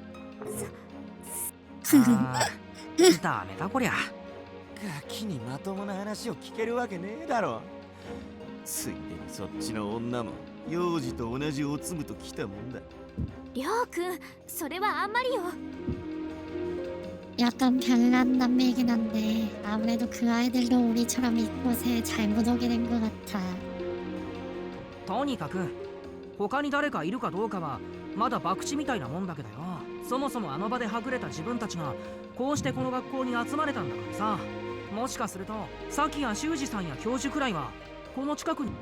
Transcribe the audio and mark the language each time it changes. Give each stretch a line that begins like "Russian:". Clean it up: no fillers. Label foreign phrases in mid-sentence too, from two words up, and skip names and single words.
Japanese: ダメだこりゃ。ガキにまともな話を聞けるわけねえだろ。ついでにそっちの女も幼児と同じおつむと来たもんだ。りょうくん、それはあんまりよ。
Korean: 약간 별난 남매이긴 한데 아무래도 그 아이들도 우리처럼 이곳에 잘못 오게 된 것 같아.
Japanese: とにかく他に誰かいるかどうかはまだ博打みたいなもんだけどよ。そもそもあの場ではぐれた自分たちがこうしてこの学校に集まれたんだからさ。もしかするとさきや修二さんや教授くらいはこの近くに。